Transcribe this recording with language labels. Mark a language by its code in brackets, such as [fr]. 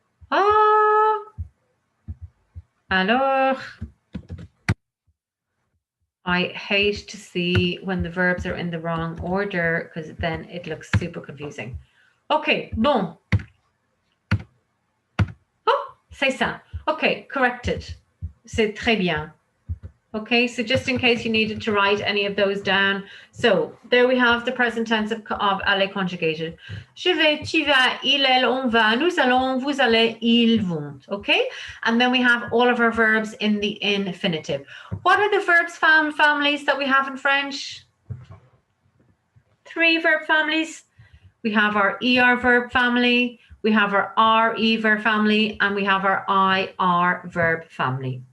[en] Ah, alors, I hate to see when the verbs are in the wrong order because then it looks super confusing. [fr] Okay, bon. Oh, c'est ça. [en] Okay, corrected. [fr] C'est très bien. [en] Okay, so just in case you needed to write any of those down. So there we have the present tense of aller conjugated. [fr] Je vais, tu vas, il, elle, on va, nous allons, vous allez, ils vont. [en] Okay, and then we have all of our verbs in the infinitive. What are the verbs families that we have in French? 3 verb families. We have our ER verb family, we have our RE verb family, and we have our IR verb family.